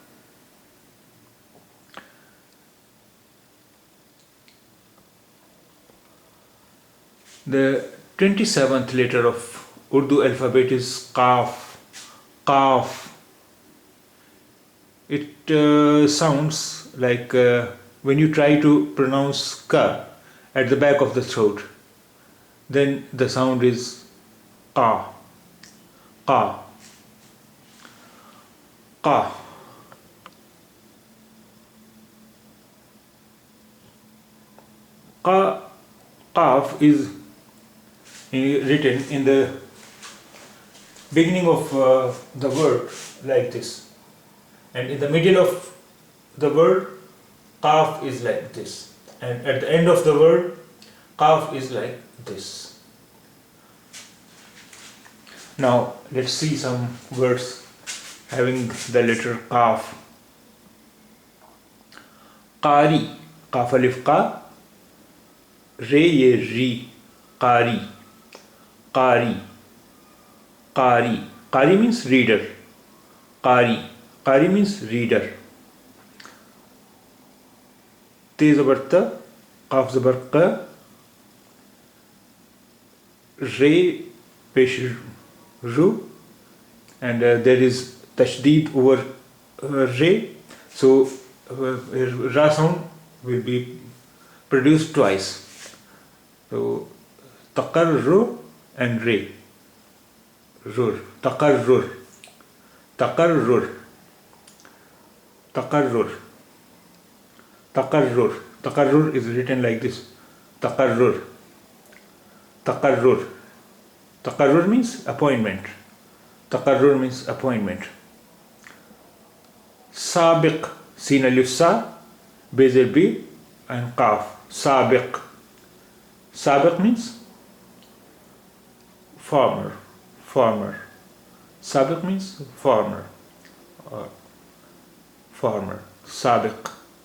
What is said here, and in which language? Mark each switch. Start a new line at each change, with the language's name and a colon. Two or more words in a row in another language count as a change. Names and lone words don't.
English: The 27th letter of Urdu alphabet is qaaf. It sounds like when you try to pronounce ka at the back of the throat, then the sound is qa.
Urdu: qa.
English: Qaaf is written in the beginning of the word like this, and in the middle of the word qaaf is like this, and at the end of the word qaaf is like this. Now let's see some words having the letter qaaf.
Urdu: Qari, qaaf alif qa, re ye ri, qari, qari, qari.
English: Qari means reader. Qari means reader.
Urdu: Te zabar ta, qaaf zabar qa, re pesh ru,
English: and there is tashdeed over re, so ra sound will be produced twice. So taqarru and re.
Urdu: Rur, taqarrur, taqarrur, taqarrur, taqarrur.
English: Taqarrur is written like this.
Urdu: Taqarrur, taqarrur.
English: Taqarrur means appointment. Taqarrur means appointment.
Urdu: Sabiq, sin alif sa, bezer b, and qaaf.
English: Sabiq. Sabiq means farmer. Farmer. Sabiq means farmer. Farmer. Sabiq.